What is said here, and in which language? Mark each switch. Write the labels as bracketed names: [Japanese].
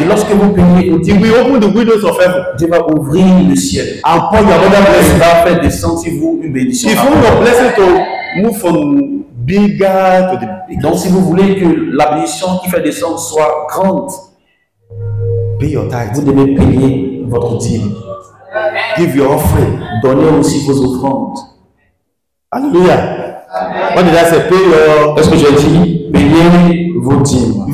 [French] Et lorsque vous payez vos [English] he [French] dîmes, [English] will open the windows of heaven [French] Dieu va ouvrir le ciel. [English] and pour your other [French] Il [English] blessing. [French] va faire descendre sur vous une bénédiction. [English] If you want your blessing to move from bigger to the big, [French] Donc si vous voulez que la bénédiction qui fait descendre soit grande, [English] pay your [French] vous [English] tithe. [French] devez payer votre dîme. [English] Give your offering. [French] Donnez aussi vos offrandes. [English] Hallelujah. What did I say? Pay your. [French] Est-ce que j'ai dit payez vos dîmes?